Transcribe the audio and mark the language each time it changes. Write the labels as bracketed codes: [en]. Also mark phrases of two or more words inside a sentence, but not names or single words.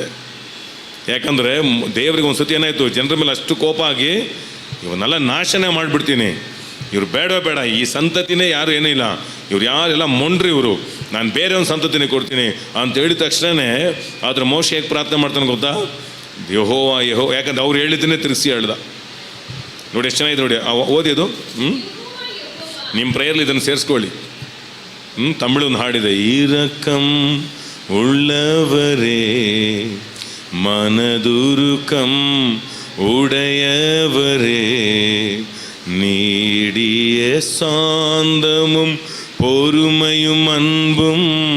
[kn] ಯಾಕಂದರೆ ದೇವ್ರಿಗೆ ಒಂದು ಸತಿ ಏನಾಯಿತು, ಜನರ ಮೇಲೆ ಅಷ್ಟು ಕೋಪ ಆಗಿ ಇವನ್ನೆಲ್ಲ ನಾಶನೇ ಮಾಡಿಬಿಡ್ತೀನಿ, ಇವ್ರು ಬೇಡ, ಈ ಸಂತತಿನೇ ಯಾರು ಏನೂ ಇಲ್ಲ, ಇವ್ರು ಯಾರೆಲ್ಲ ಮೊಂಡ್ರಿ, ಇವರು ನಾನು ಬೇರೆ ಒಂದು ಸಂತತಿನೇ ಕೊಡ್ತೀನಿ ಅಂತ ಹೇಳಿದ ತಕ್ಷಣವೇ ಆದ್ರೆ ಮೋಶೆ ಹೇಗೆ ಪ್ರಾರ್ಥನೆ ಮಾಡ್ತಾನೆ ಗೊತ್ತಾ? ಯೆಹೋವ. ಯಾಕಂದ್ರೆ ಅವ್ರು ಹೇಳಿದ್ದನ್ನೇ ತಿರುಗಿಸಿ ಹೇಳ್ದ. ನೋಡಿ ಎಷ್ಟು ಚೆನ್ನಾಗಿದೆ ನೋಡಿ, ಓದಿದ್ದು. ನಿಮ್ಮ ಪ್ರೇಯರ್ಲಿ ಇದನ್ನು ಸೇರಿಸ್ಕೊಳ್ಳಿ. ತಮಿಳೊಂದು ಹಾಡಿದೆ, [ta] இரக்கம் உள்ளவரே மனதுருக்கம் உடையவரே நீடிய சாந்தமும் பொறுமையும் அன்பும்